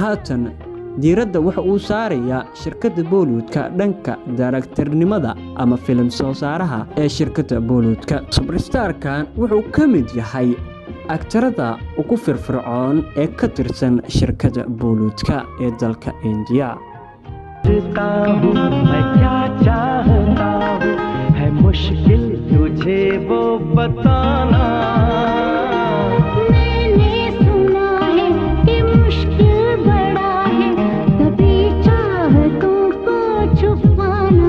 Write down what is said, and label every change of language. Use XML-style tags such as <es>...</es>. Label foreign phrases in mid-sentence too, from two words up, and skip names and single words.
<so>Ajay haatan diiradda waxa uu saarayaa shirkadda Bollywoodka dhanka daaragtarnimada ama filim soo saaraha ee shirkadda Bollywoodka. Superstar-kan wuxuu ka mid yahay aktarada ugu firfircoon ee ka tirsan shirkadda Bollywoodka ee dalka India.</so> <hi>मैं क्या चाहता हूँ है मुश्किल तुझे वो बताना मैंने सुना है कि मुश्किल बड़ा है तभी चाहतों को छुपाना</hi>